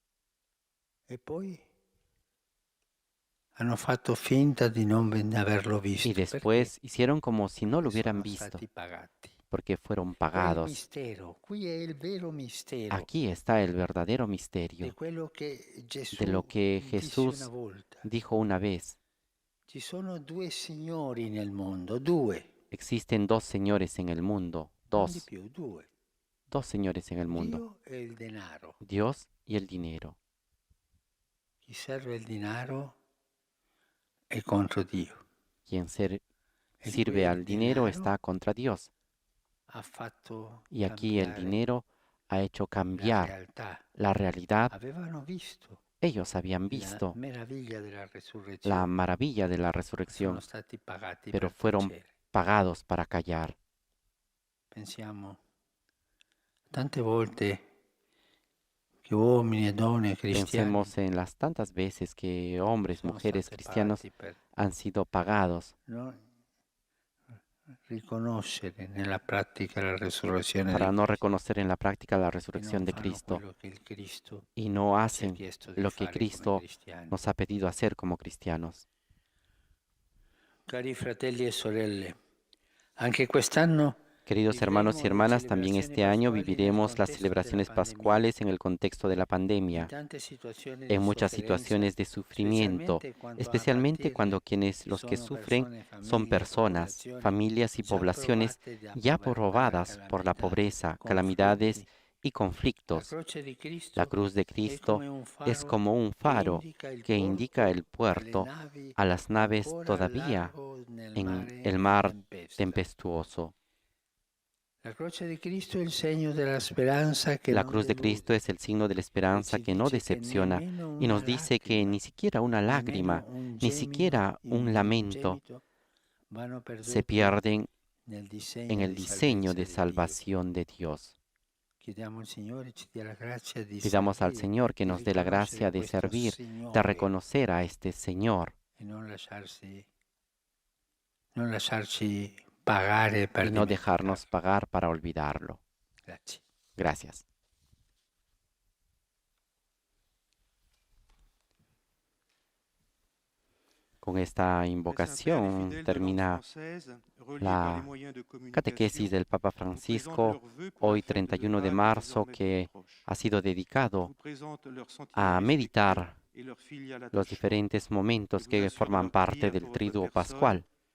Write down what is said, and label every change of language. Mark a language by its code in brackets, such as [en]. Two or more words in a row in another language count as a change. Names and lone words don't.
[es] Y después hicieron como si no lo hubieran visto, porque fueron pagados. Aquí está el verdadero misterio de lo que Jesús dijo una vez. [it] Ci sono due signori nel mondo, due, [es] Existen dos señores en el mundo, [it] non di [es] dos, [it] più, due. [es] dos señores en el mundo, [it] Dio e il denaro. [es] Dios y el dinero. [it] Chi serve il denaro è contro Dio. [es] Quien [it] E [es] sirve al [it] quel [es] dinero [it] denaro [es] está contra Dios. [it] ha fatto [es] Y aquí el [it] cambiare [es] dinero ha hecho [it] la [es] cambiar [it] realtà. [es] la realidad. [it] Avevano visto [es] Ellos habían [it] la [es] visto [it] meraviglia della [es] la [it] resurrezione. [es] maravilla de la [it] Sono [es] resurrección, [it] stati pagati [es] pero [it] per [es] fueron [it] tacere. [es] pagados para callar. [it] Pensiamo tante volte che uomini e donne cristiani [es] Pensemos en las tantas veces que hombres, [it] sono [es] mujeres [it] stati [es] cristianos [it] pagati per [es] han sido pagados [it] non riconoscere nella pratica la resurrezione [es] para [it] di [es] no [it] Cristo [es] reconocer en la práctica la [it] e [es] resurrección [it] non [es] de [it] fanno [es] Cristo [it] quello che il Cristo [es] y no [it] ci ha [es] hacen [it] chiesto di [es] lo que [it] fare come [es] Cristo [it] cristiani. [es] nos ha pedido hacer como cristianos. [it] Cari fratelli e sorelle, anche quest'anno [es] Queridos hermanos y [it] vivremo le [es] hermanas, también [it] celebrazioni [es] este año [it] pasquali nel [es] viviremos las [it] contesto della [es] celebraciones [it] pandemia. [es] pascuales en el contexto de la [it] In [es] pandemia, [it] tante situazioni di [es] en muchas [it] sofferenza, [es] situaciones de sufrimiento, [it] specialmente [es] especialmente cuando quienes los que [it] sono [es] sufren [it] persone, [es] son [it] famiglie, [es] personas, [it] popolazioni [es] familias y [it] già [es] poblaciones [it] provate [es] ya [it] dalla [es] probadas por la [it] calamità, [es] pobreza, [it] conflitti. [es] calamidades y [it] La [es] conflictos. [it] croce di Cristo [es] La cruz de [it] è [es] Cristo [it] come un [es] es [it] faro [es] como un [it] che [es] faro que indica el puerto [it] navi [es] a las naves [it] ancora al [es] todavía [it] largo nel [es] en [it] mare [es] el [it] di [es] mar [it] tempesta. [es] tempestuoso. [it] La croce di Cristo è il segno della speranza che [es] La [it] non [es] cruz de Cristo [it] delude [es] es el signo de la [it] e [es] esperanza [it] ci [es] que no [it] dice che [es] decepciona [it] nemmeno [es] y [it] una [es] nos dice que [it] lacrima, [es] ni siquiera una lágrima, [it] nemmeno un [es] ni siquiera un lamento [it] gemito vanno [es] se [it] perduti [es] pierden [it] nel [es] en [it] disegno [es] el [it] di [es] diseño de [it] salvezza di Dio. [es] salvación de Dios. [it] Chiediamo al Signore ci dia la grazia di [es] Pidamos al [it] servire, [es] Señor que [it] di [es] nos dé la gracia [it] riconoscere [es] de [it] questo [es] servir, de [it] Signore [es] reconocer a este Señor [it] e non lasciarci pagare per [es] y no dejarnos [it] dimenticarlo. [es] pagar para olvidarlo. [it] Grazie. [es] Gracias. Con esta invocación termina la catequesis del Papa Francisco hoy 31 de marzo, que ha sido dedicado a meditar los diferentes momentos que forman parte del Triduo Pascual.